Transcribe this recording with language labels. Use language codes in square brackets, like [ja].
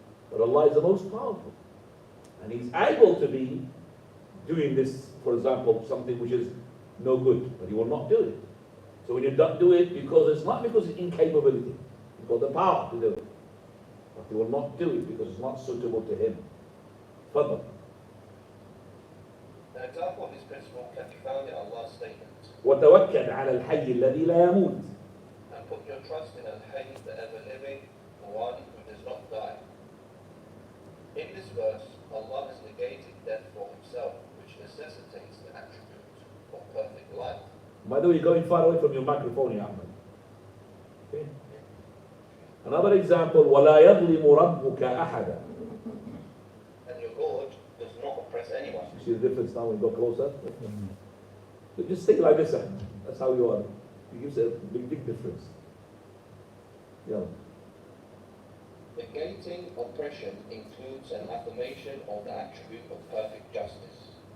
[en] But Allah is the most powerful. And He's able to be doing this, for example, something which is no good, but He will not do it. So when you don't do it, because it's not because it's incapability, He's got the power to do it. But He will not do it because it's not suitable to Him. Fadl. An example of this principle can be found in Allah's statement. [ar] وتوكل على الحي الذي لا يموت. [en] And put your trust in Al-Hayy, the ever-living, the one who does not die. In this verse, Allah has negated death for Himself, which necessitates the attribute of perfect life. By the way, you're going far away from your microphone, Ya Ahmed. Okay. Another example, [ar] وَلَا يَظْلِمُ رَبُّكَ أَحَدًا. [en] And your Lord does not oppress anyone. You see the difference now when you go closer? So just think like this, Ahmed. That's how you are. It gives a big difference. Yeah. Negating oppression includes an affirmation of the attribute of perfect justice.